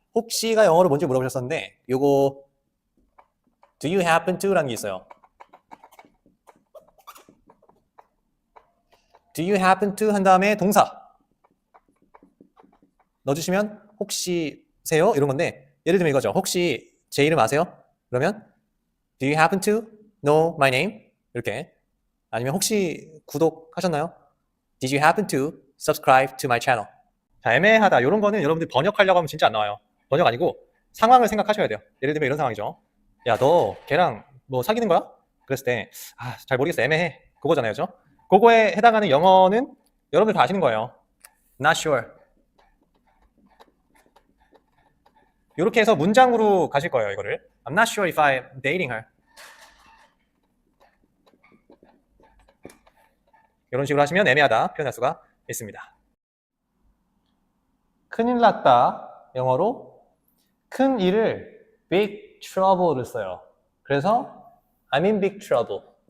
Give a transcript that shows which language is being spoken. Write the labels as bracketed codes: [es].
[ko] 혹시가 영어로 뭔지 물어보셨었는데 요거 [en] do you happen to [ko] 라는 게 있어요. do you happen to 한 다음에 동사 넣어주시면 혹시세요? 이런 건데 예를 들면 이거죠. 혹시 제 이름 아세요? 그러면 [en] do you happen to know my name? [ko] 이렇게 아니면 혹시 구독하셨나요? [en] did you happen to subscribe to my channel? [ko] 자, 애매하다. 이런 거는 여러분들 번역하려고 하면 진짜 안 나와요. 번역 아니고 상황을 생각하셔야 돼요. 예를 들면 이런 상황이죠. 야, 너 걔랑 뭐 사귀는 거야? 그랬을 때, 아, 잘 모르겠어. 애매해. 그거잖아요. 그죠? 그거에 해당하는 영어는 여러분들 다 아시는 거예요. [en] Not sure. [ko] 이렇게 해서 문장으로 가실 거예요, 이거를. [en] I'm not sure if I'm dating her. [ko] 이런 식으로 하시면 애매하다 표현할 수가 있습니다. 큰일 났다. 영어로 큰 일을 big trouble를 써요. 그래서 [en] I'm in big trouble.